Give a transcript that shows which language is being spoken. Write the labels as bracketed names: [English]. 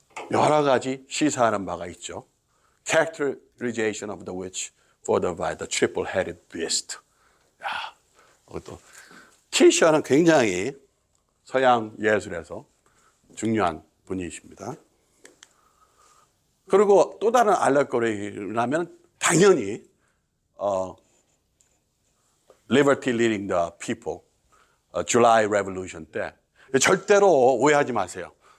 [Korean] 여러 가지 시사하는 바가 있죠. [English] Characterization of the witch furthered by the triple-headed beast. [Korean] 이것도 티셔는 굉장히 서양 예술에서 중요한 분이십니다. 그리고 또 다른 알레고리라면 당연히 Liberty Leading the People, July Revolution 때 절대로 오해하지 마세요.